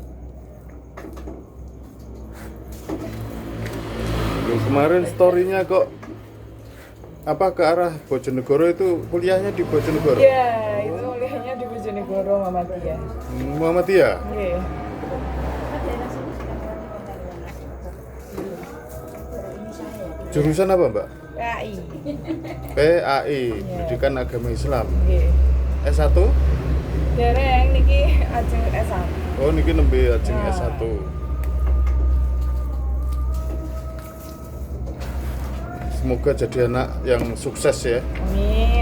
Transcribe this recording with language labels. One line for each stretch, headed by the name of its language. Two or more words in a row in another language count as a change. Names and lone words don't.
Indonesian: Loh, kemarin story-nya kok apa ke arah Bojonegoro itu kuliahnya di Bojonegoro? Iya, itu kuliahnya di Bojonegoro Muhammadiyah. Muhammadiyah. Iya. daerah sini sudah ini saya ya. Jurusan apa, Mbak? PAI. PAI, Pendidikan Agama Islam. Nggih. S1?
Javanese: Dereng niki ajeng S1. Oh, niki nembe ajeng Ah.
Indonesian: S1. Semoga jadi anak yang sukses ya. Amin.